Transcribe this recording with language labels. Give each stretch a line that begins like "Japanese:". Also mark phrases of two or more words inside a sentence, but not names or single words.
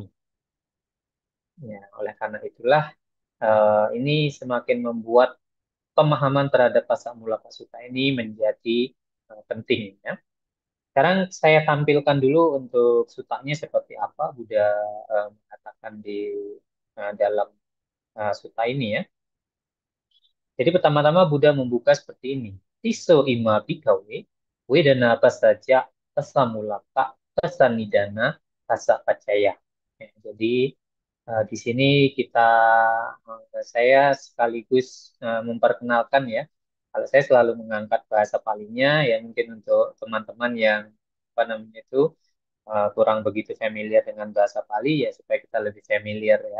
Indonesian: Ya, oleh karena itulah ini semakin membuat pemahaman terhadap Pasa Mulaka Sutta ini menjadi penting, ya. Sekarang saya tampilkan dulu untuk sutanya seperti apa Buddha mengatakan di dalam sutta ini, ya. Jadi pertama-tama Buddha membuka seperti ini.
Pali: Tiso ima bhikkhave wedana pasaja pasamulaka pasanidana pasa pacaya.
Indonesian: Ya, jadi di sini saya sekaligus memperkenalkan, ya. Kalau saya selalu mengangkat bahasa Palinya, ya mungkin untuk teman-teman yang apa namanya itu kurang begitu familiar dengan bahasa Pali, ya supaya kita lebih familiar, ya.